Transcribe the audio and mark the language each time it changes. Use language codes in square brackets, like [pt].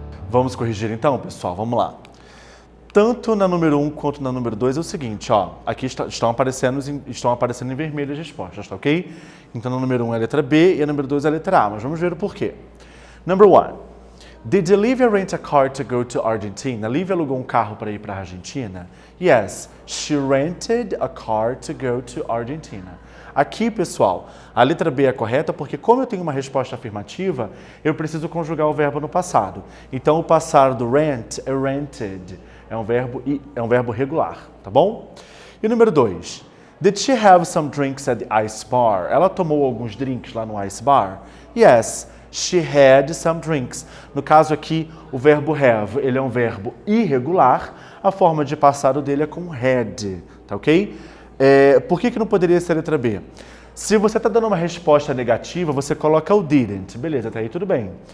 [pt] Vamos corrigir então, pessoal? Vamos lá. Tanto na número 1 quanto na número 2 é o seguinte, ó. Aqui estão aparecendo em vermelho as respostas, tá ok? Então, na número 1 é a letra B e a número 2 é a letra A, mas vamos ver o porquê. [en] Number 1. Did Olivia rent a car to go to Argentina? [pt] Olivia alugou um carro para ir para a Argentina? [en] Yes, she rented a car to go to Argentina. [pt] Aqui, pessoal, a letra B é correta porque como eu tenho uma resposta afirmativa, eu preciso conjugar o verbo no passado. Então, o passado do rent é rented. É um verbo regular, tá bom? E número 2. [en] Did she have some drinks at the ice bar? [pt] Ela tomou alguns drinks lá no ice bar? [en] Yes, she had some drinks. [pt] No caso aqui, o verbo have, ele é um verbo irregular. A forma de passado dele é com had, tá ok? Por que não poderia ser a letra B? Se você está dando uma resposta negativa, você coloca o didn't. Beleza, até aí tudo bem.